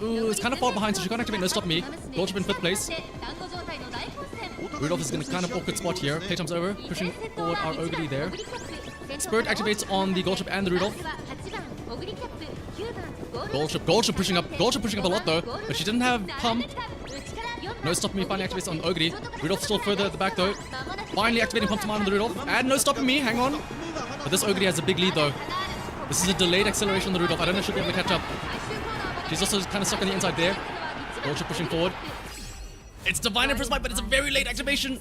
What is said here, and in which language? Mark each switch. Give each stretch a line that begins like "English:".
English: Ooh, it's kind of far behind, so she can't activate No Stop Me. Goldship in 5th place.
Japanese: 団子状態の大混戦
English: Rudolph is in a kind of awkward spot here. Playtime's over. Pushing forward our Ogre there. Spirit activates on the Goldship and the Rudolph.
Japanese: 8番オグリキャップ9番ゴールド
English: Goldship pushing up. Goldship pushing up a lot though, but she didn't have pump. No Stopping Me finally activates on Ogre. Rudolph still further at the back though. Finally activating Pump Command on the Rudolph. And No Stopping Me, hang on. But this Ogre has a big lead though. This is a delayed acceleration on the Rudolph. I don't know if she'll be able to catch up. She's also kind of stuck on the inside there. Goldship pushing forward. It's Divine Emperor's Might, but it's a very late activation.